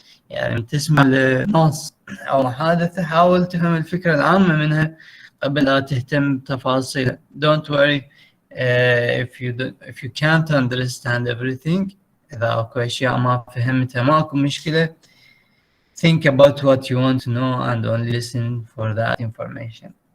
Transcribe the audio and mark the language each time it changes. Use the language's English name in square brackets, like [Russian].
[Arabic] يعني تسمع لنص أو محادثة حاول تفهم الفكرة العامة منها قبل لا تهتم بتفاصيلها. [English] Don't worry if you can't understand everything. [Arabic] إذا أكو أشياء ما فهمتها ماكو مشكلة. [English] Think about what you want to know and only listen for that information.